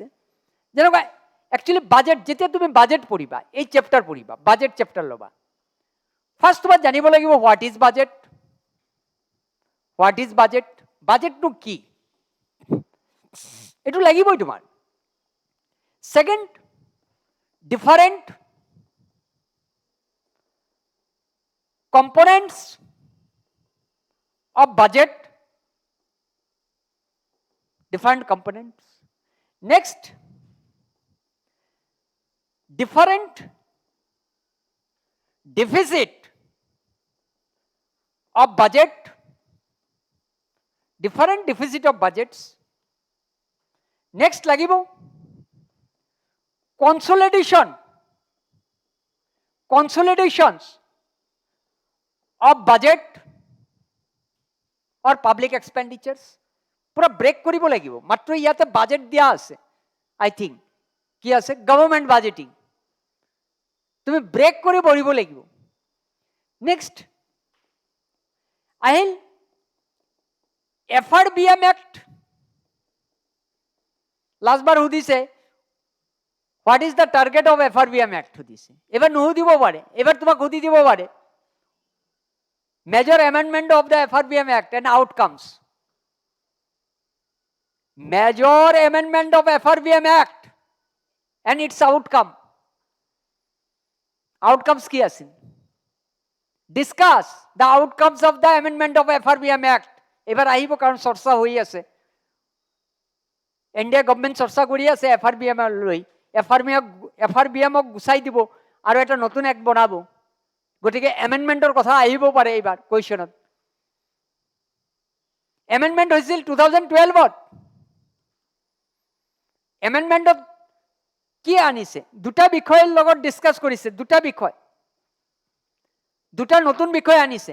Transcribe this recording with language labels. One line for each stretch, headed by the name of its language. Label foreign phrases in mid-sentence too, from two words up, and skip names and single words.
Assamese: যেনেকুৱা একচুৱেলি বাজেট, যেতিয়া তুমি বাজেট পঢ়িবা, এই চেপ্টাৰ পঢ়িবা, বাজেট চেপ্টাৰ ল'বা, ফাৰ্ষ্ট তোমাৰ জানিব লাগিব
English: what is budget, what is budget,
Assamese: বাজেটটো কি, এইটো লাগিবই তোমাৰ।
English: second, different components of budget, different components. Next, different deficit of budget, different deficit of budgets. Next লাগিব consolidations of budget or public expenditures,
Assamese: পুরা ব্রেক কৰিব লাগিব। মাত্ৰ ইয়াতে বাজেট দিয়া আছে,
English: I think
Assamese: কি আছে,
English: government budgeting,
Assamese: তুমি ব্ৰেক কৰি পঢ়িব লাগিব। নেক্সট আহিল FRBM Act। লাষ্টবাৰ সুধিছে
English: what is the target of FRBM Act
Assamese: সুধিছে। এবাৰ নুসুধিব পাৰে, এবাৰ তোমাক সুধি দিব পাৰে
English: major amendment of the FRBM Act and outcomes. Major amendment of FRBM Act and its outcome.
Assamese: Outcomes কি আছিল?
English: Discuss the outcomes of the amendment of FRBM Act.
Assamese: এবার আহিব কারণ চর্চা হৈ আছে,
English: India government
Assamese: চর্চা কৰি আছে FRBM লৈ। FRBM গুচাই দিব আৰু এটা নতুন এক্ট বনাব, গতিকে এমেণ্ডমেণ্টৰ কথা আহিব পাৰে এইবাৰ কুৱেশ্যনত। এমেণ্ডমেণ্ট হৈছিল 2012-ত। এমেণ্ডমেণ্টত কি আনিছে? দুটা বিষয়ৰ লগত ডিছকাছ কৰিছে, দুটা নতুন বিষয় আনিছে।